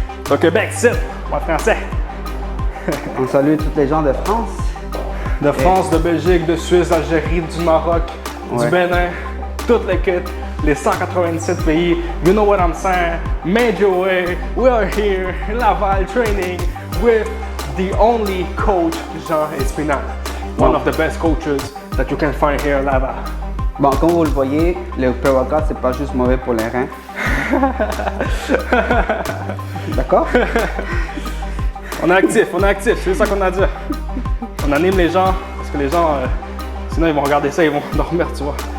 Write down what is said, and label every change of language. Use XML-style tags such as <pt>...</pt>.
<fr>Au Québec, c'est moi français. On salue tous les gens de France. De France, de Belgique, de Suisse, d'Algérie, du Maroc, Ouais. du Bénin, toutes les kits, les 197 pays.</fr> <en>You know what I'm saying? Major way, we are here in Laval training with the only coach, Jean Espinal. One</en> <fr>Bon.</fr> <en>of the best coaches that you can find here in Laval.</en> <fr>Bon, comme vous le voyez, le pré-workout, c'est pas juste mauvais pour les reins. D'accord? On est actif, c'est ça qu'on a dit. On anime les gens, parce que les gens, sinon ils vont regarder ça, ils vont dormir, tu vois.</fr>